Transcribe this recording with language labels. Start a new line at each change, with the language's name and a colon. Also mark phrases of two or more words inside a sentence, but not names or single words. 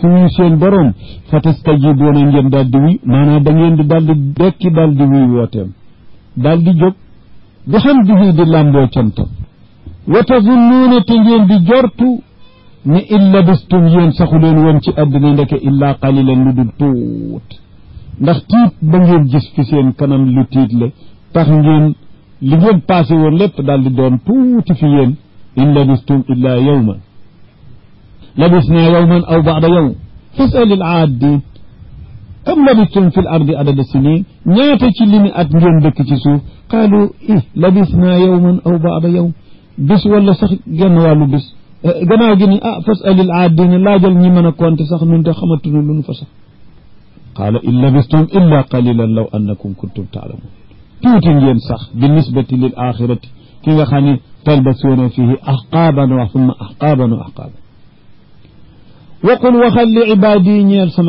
Wolof: wuyu seen borom
Arabic: فتستجيبون
Wolof: ngeen daal di wuy maanaam da ngeen di daal di dekki daal di wuy wooteem daal di jóg bi xam di làmboo cantam
Arabic: وتظنون
Wolof: te ngeen di jortu ne
Arabic: إن لبثتم
Wolof: yéen saxu leen woon ci àddina ndeke
Arabic: إلا قليلا
Wolof: lu dul tuut ndax tiit ba ngeen gis fi seen kanam lu tiit le tax ngeen li ngeen passé woon lépp daal di doon tuuti fi yéen
Arabic: إن لبثتم إلا يوما لبثنا يوما أو بعض يوم فاسأل العادين كم لبثتم في الأرض عدد سنين
Wolof: ñaata ci limi at ngeen dëkk ci suuf
Arabic: قالوا لبثنا يوما أو بعض يوم
Wolof: bis wala sax genn wàllu bis gannaaw gi ni
Arabic: فاسأل العادين
Wolof: laajal ñi mën
French: a compter
Wolof: sax nun te xamatuñu lu nu fa sax
Arabic: قال إن لبثتم إلا قليلا لو أنكم كنتم تعلمون
Wolof: tuuti ngeen sax bi nisbati lil axirati ki nga xam ne
Arabic: تلبثون فيه أحقابا وثم أحقابا وأحقابا وقل
Wolof: waxal
Arabic: لعبادي
Wolof: ñeel sama